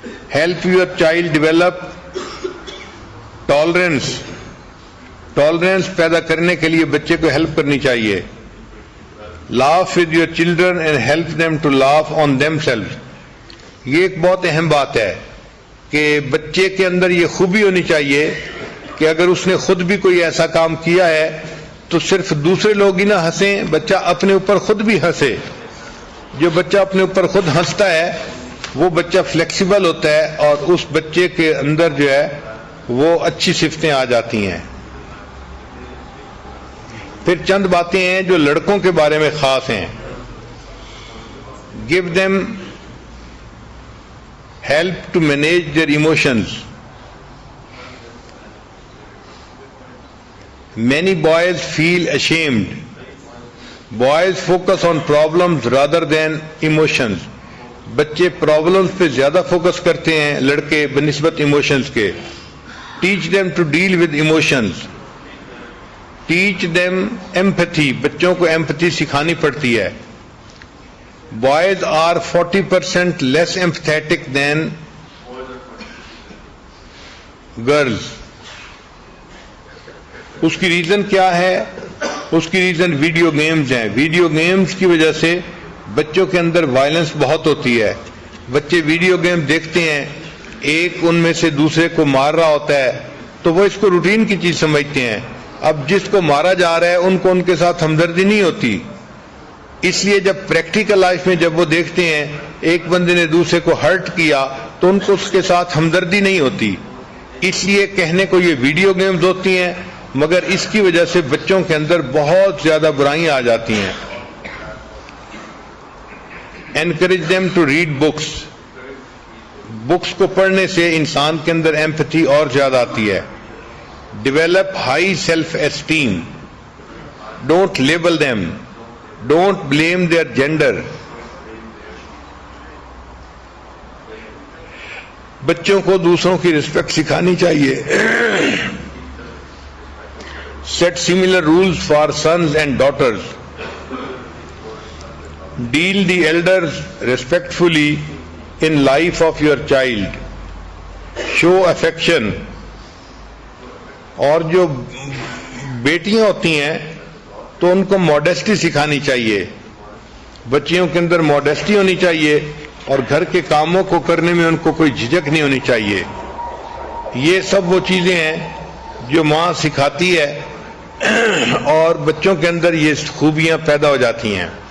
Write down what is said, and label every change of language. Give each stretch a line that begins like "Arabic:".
English: Help your child develop tolerance.
Urdu: Tolerance پیدا کرنے کے لیے بچے کو ہیلپ کرنی چاہیے.
English: Laugh with your children and help them to laugh on themselves.
Urdu: یہ ایک بہت اہم بات ہے کہ بچے کے اندر یہ خوبی ہونی چاہیے کہ اگر اس نے خود بھی کوئی ایسا کام کیا ہے تو صرف دوسرے لوگ ہی نہ ہنسیں، بچہ اپنے اوپر خود بھی ہنسے. جو بچہ اپنے اوپر خود ہنستا ہے وہ بچہ فلیکسیبل ہوتا ہے اور اس بچے کے اندر جو ہے وہ اچھی صفتیں آ جاتی ہیں. پھر چند باتیں ہیں جو لڑکوں کے بارے میں خاص ہیں.
English: Give them help to manage their emotions. Many boys feel ashamed. Boys focus on problems rather than emotions.
Urdu: بچے پرابلمس پہ زیادہ فوکس کرتے ہیں لڑکے بنسبت ایموشنز کے.
English: Teach them to deal with emotions. Teach them empathy.
Urdu: بچوں کو empathy سکھانی پڑتی ہے.
English: Boys are 40% less empathetic than girls.
Urdu: اس کی ریزن کیا ہے؟ اس کی ریزن ویڈیو گیمز ہیں. ویڈیو گیمز کی وجہ سے بچوں کے اندر وائلنس بہت ہوتی ہے. بچے ویڈیو گیم دیکھتے ہیں، ایک ان میں سے دوسرے کو مار رہا ہوتا ہے تو وہ اس کو روٹین کی چیز سمجھتے ہیں. اب جس کو مارا جا رہا ہے ان کو ان کے ساتھ ہمدردی نہیں ہوتی. اس لیے جب پریکٹیکل لائف میں جب وہ دیکھتے ہیں ایک بندے نے دوسرے کو ہرٹ کیا تو ان کو اس کے ساتھ ہمدردی نہیں ہوتی. اس لیے کہنے کو یہ ویڈیو گیمز ہوتی ہیں مگر اس کی وجہ سے بچوں کے اندر بہت زیادہ برائیاں آ جاتی ہیں.
English: Encourage them to read books.
Urdu: Books کو پڑھنے سے انسان کے اندر ایمپتھی اور زیادہ آتی ہے.
English: Develop high self-esteem. Don't label them. Don't blame their gender.
Urdu: بچوں کو دوسروں کی رسپیکٹ سکھانی چاہیے.
English: Set similar rules for sons and daughters. Deal the elders respectfully in life of your child. Show affection.
Urdu: اور جو بیٹیاں ہوتی ہیں تو ان کو ماڈیسٹی سکھانی چاہیے. بچیوں کے اندر ماڈیسٹی ہونی چاہیے اور گھر کے کاموں کو کرنے میں ان کو کوئی جھجک نہیں ہونی چاہیے. یہ سب وہ چیزیں ہیں جو ماں سکھاتی ہے اور بچوں کے اندر یہ خوبیاں پیدا ہو جاتی ہیں.